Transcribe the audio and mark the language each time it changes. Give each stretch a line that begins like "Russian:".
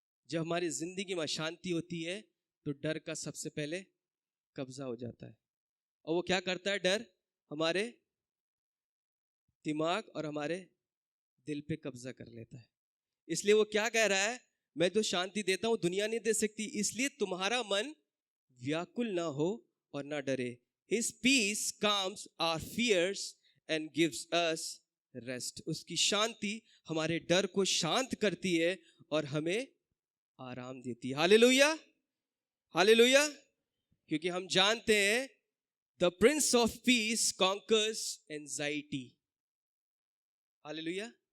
Hindi: जब हमारी जिंदगी में अशांति होती है तो डर का सबसे पहले कब्जा हो जाता है। और वो क्या करता है? डर हमारे दिमाग और हमारे दिल पे कब्जा कर लेता है। इसलिए वो क्या कह रहा है? मैं जो शांति देता हूं दुनिया नहीं दे सकती, इसलिए तुम्हारा मन व्याकुल ना हो और ना डरे।
English: His peace calms our fears and gives us rest.
Hindi: उसकी शांति हमारे डर को शांत करती है और हमें आराम देती है। Hallelujah, hallelujah. क्योंकि हम जानते हैं
English: The prince of peace conquers anxiety.
Hindi: Hallelujah.